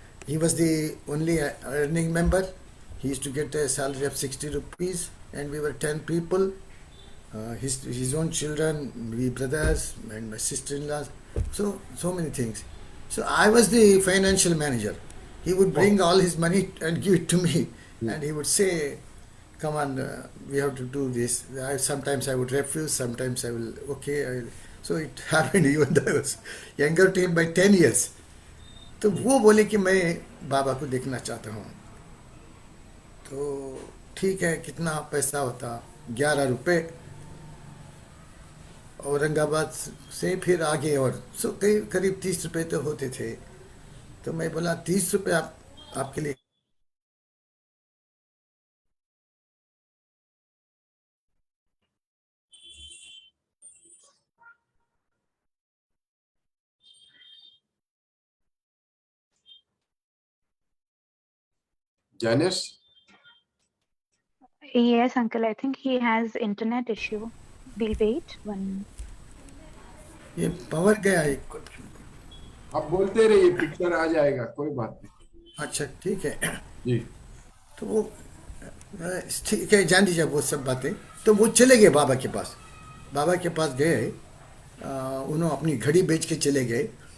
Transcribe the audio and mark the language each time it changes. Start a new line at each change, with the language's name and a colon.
English: He was the only earning member. He used to get a salary of 60 rupees and we were 10 people. His own children, we brothers and my sister-in-law, so many things. So I was the financial manager. He would bring all his money and give it to me, and he would say, "Come on, we have to do this." Sometimes I would refuse, sometimes I will okay. So it happened even though I was younger to him by 10 years.
Hindi: तो वो बोले कि मैं बाबा को देखना चाहता हूँ. तो ठीक है, कितना पैसा होता? 11 रुपये. औरंगाबाद से फिर आगे और करीब 30 रुपये तो होते थे. तो मैं बोला 30 रुपये आपके लिए.
English: Janice? Yes, uncle. I think he has internet issue. We'll wait one.
Hindi: ये पावर गया है. आप बोलते रहिए, पिक्चर आ जाएगा, कोई बात नहीं. अच्छा ठीक है जी. तो वो ठीक है, जान दीजिए वो सब बातें. तो वो चले गए बाबा के पास. बाबा के पास गए. उन्होंने अपनी घड़ी बेच के चले गए.